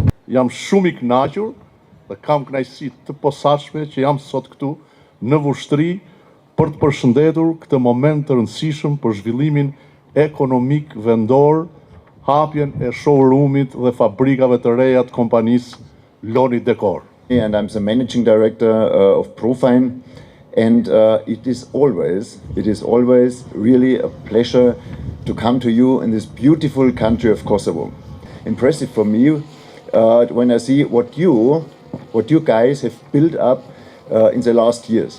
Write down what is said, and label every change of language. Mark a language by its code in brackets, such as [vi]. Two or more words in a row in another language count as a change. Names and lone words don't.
[sq] Jam shumë i kënaqur dhe kam kënaqësi të posaçme që jam sot këtu në Vushtrri për të përshëndetur këtë moment të rëndësishëm për zhvillimin ekonomik vendor, hapjen e showroomit dhe fabrikave të reja të kompanisë Loni Dekor. [en] And I'm the managing director of Profine, and it is always really a pleasure to come to you in this beautiful country of Kosovo. Impressive for me when I see what you guys have built up in the last years.